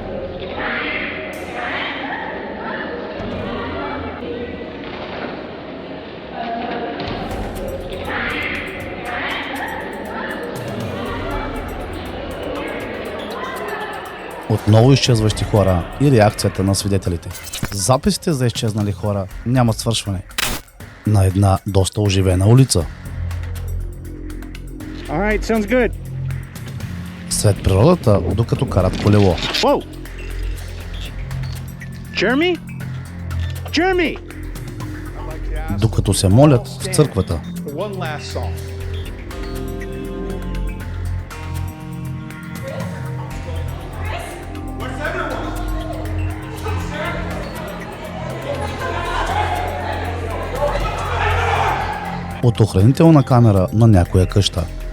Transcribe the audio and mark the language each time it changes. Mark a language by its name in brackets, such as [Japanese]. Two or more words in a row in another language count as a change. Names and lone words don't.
[Bulgarian] Отново изчезващи хора и реакцията на свидетелите. Записите за изчезнали хора нямат свършване. На една доста оживена улица. [English] Alright, sounds good. [Bulgarian] Сред природата, докато карат колело. [English] Whoa! Jeremy? Jeremy! [Bulgarian] Докато се молят в църквата. [English] One last song. [Bulgarian] От охранителна камера на някоя къща.